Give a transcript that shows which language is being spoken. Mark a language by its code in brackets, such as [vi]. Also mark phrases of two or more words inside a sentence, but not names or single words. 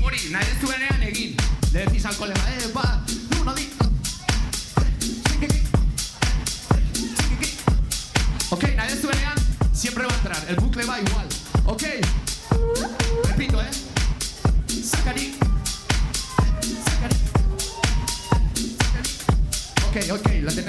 [eu] nahi ez duenean egin. [es] Le decís al colega, va, uno, di. [eu] Ok, nahi ez duenean, [es] siempre va a entrar. El bucle va igual. Ok. Repito, Sakari. Ok, la tenéis.